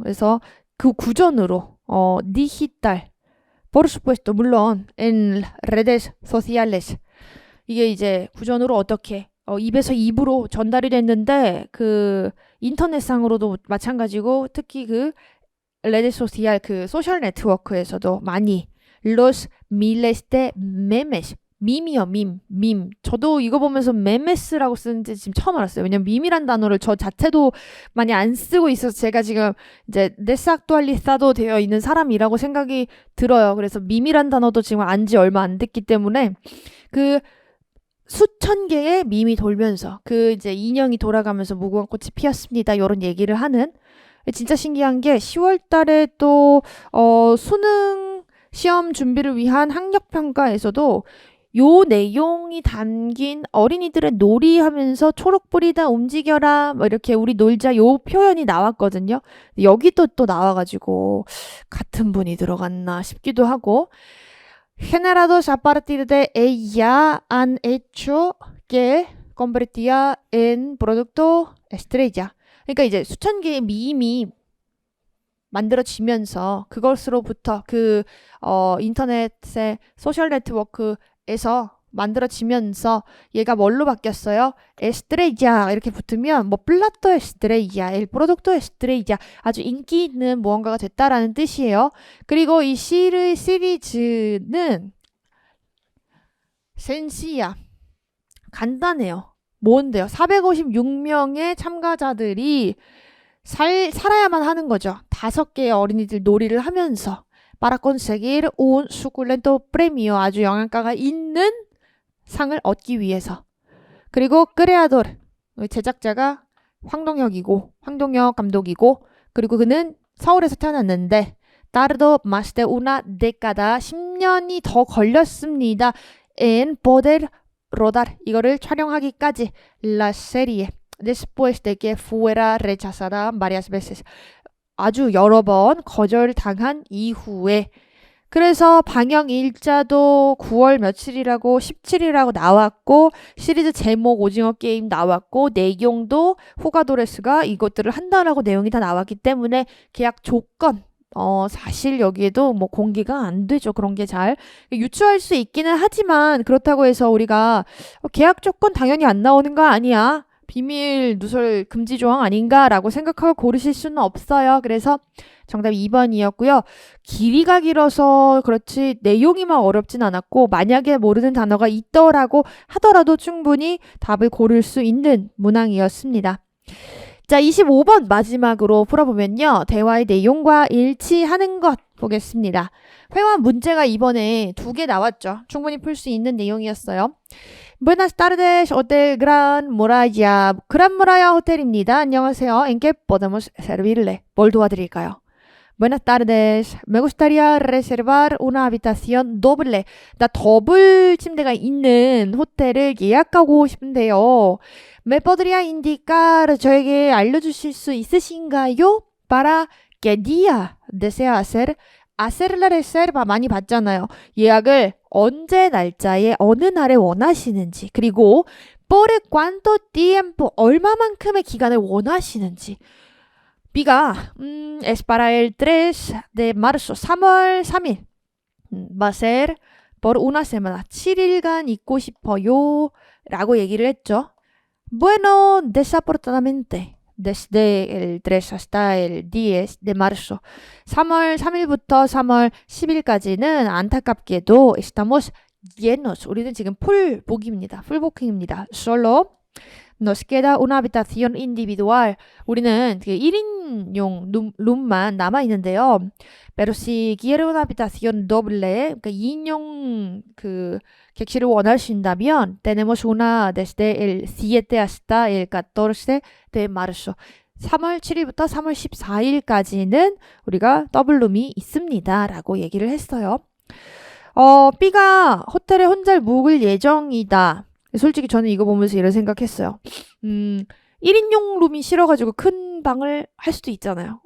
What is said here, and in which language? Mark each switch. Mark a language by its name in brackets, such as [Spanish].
[Korean] 그래서 그 구전으로, [Spanish] digital, por supuesto, [Korean] 물론, [Spanish] en redes sociales. [Korean] 이게 이제 구전으로 어떻게, 입에서 입으로 전달이 됐는데, 그 인터넷상으로도 마찬가지고, 특히 그 redes social, 그 소셜 네트워크에서도 많이, [Spanish] los miles de memes, [Korean] 밈이요, 밈. 저도 이거 보면서 메메스라고 쓰는지 지금 처음 알았어요. 왜냐면 밈이란 단어를 저 자체도 많이 안 쓰고 있어서 제가 지금 이제 데스악투알리사도 되어 있는 사람이라고 생각이 들어요. 그래서 밈이란 단어도 지금 안지 얼마 안 됐기 때문에 그 수천 개의 밈이 돌면서 그 이제 인형이 돌아가면서 무궁화 꽃이 피었습니다. 이런 얘기를 하는 진짜 신기한 게 10월 달에 또 수능 시험 준비를 위한 학력평가에서도 요 내용이 담긴 어린이들의 놀이하면서 초록불이다 움직여라 뭐 이렇게 우리 놀자 요 표현이 나왔거든요. 여기도 또 나와가지고 같은 분이 들어갔나 싶기도 하고 [Spanish] generados a partir de ella han hecho que convertía en producto estrella. [Korean] 그러니까 이제 수천 개의 밈이 만들어지면서 그것으로부터 그 인터넷의 소셜 네트워크에서 만들어지면서 얘가 뭘로 바뀌었어요? 에스트레이자 이렇게 붙으면 뭐 플라토 에스트레이자, 엘 프로덕토 에스트레이자 아주 인기 있는 무언가가 됐다라는 뜻이에요. 그리고 이 시리즈는 센시야 간단해요. 뭔데요? 456명의 참가자들이 살아야만 하는 거죠. 5개의 어린이들 놀이를 하면서 [Spanish] para conseguir un suculento premio [Korean] 아주 영양가가 있는 상을 얻기 위해서. 그리고 creador 제작자가 황동혁 감독이고 그리고 그는 서울에서 태어났는데 [Spanish] tardó más de una década [Korean] 10년이 더 걸렸습니다. [Spanish] en poder rodar [Korean] 이거를 촬영하기까지 [Spanish] la serie después de que fuera rechazada varias veces. [Korean] 아주 여러 번 거절당한 이후에 그래서 방영 일자도 9월 며칠이라고 17이라고 나왔고 시리즈 제목 오징어 게임 나왔고 내용도 후가도레스가 이것들을 한다라고 내용이 다 나왔기 때문에 계약 조건 사실 여기에도 뭐 공개가 안 되죠. 그런 게 잘 유추할 수 있기는 하지만 그렇다고 해서 우리가 계약 조건 당연히 안 나오는 거 아니야. 비밀 누설 금지 조항 아닌가라고 생각하고 고르실 수는 없어요. 그래서 정답 2번이었고요. 길이가 길어서 그렇지 내용이 막 어렵진 않았고 만약에 모르는 단어가 있더라고 하더라도 충분히 답을 고를 수 있는 문항이었습니다. 자, 25번 마지막으로 풀어보면요. 대화의 내용과 일치하는 것 보겠습니다. 회화 문제가 이번에 2개 나왔죠. 충분히 풀 수 있는 내용이었어요. [Spanish] Buenas tardes, Hotel Gran Muralla. [Korean] 그란 무라야 호텔입니다. 안녕하세요. [Spanish] ¿En qué podemos servirle? [Korean] 뭘 도와드릴까요? [Spanish] Buenas tardes. Me gustaría reservar una habitación doble. [Korean] 나 더블 침대가 있는 호텔을 예약하고 싶은데요. [Spanish] ¿Me podría indicar [Korean] 저에게 알려주실 수 있으신가요? [Spanish] Para qué día desea hacer? hacer la reserva [Korean] 많이 봤잖아요. 예약을 언제 날짜에 어느 날에 원하시는지 그리고 [Spanish] por cuánto tiempo [Korean] 얼마만큼의 기간을 원하시는지 [Spanish] B가 es para el 3 de marzo. 3월 3일. Va a ser por una semana. [Korean] 7일간 있고 싶어요. 라고 얘기를 했죠. [Spanish] Bueno, desafortunadamente. Desde el 3 hasta el 10 de marzo. [Korean] 3월 3일부터 3월 10일까지는 안타깝게도 [Spanish] estamos llenos. [Korean] 우리는 지금 풀복입니다. 풀부킹입니다. [Spanish] Solo nos queda una habitación individual. [Korean] 우리는 그 1인용 룸만 남아있는데요. [Spanish] Pero si quiere una habitación doble, [Korean] 그러니까 2인용 그 객실을 원하신다면 [Spanish] tenemos una desde el 7 hasta el 14 de marzo. [Korean] 3월 7일부터 3월 14일까지는 우리가 더블룸이 있습니다. 라고 얘기를 했어요. B가 호텔에 혼자 묵을 예정이다. 솔직히 저는 이거 보면서 이런 생각했어요. 1인용 룸이 싫어가지고 큰 방을 할 수도 있잖아요.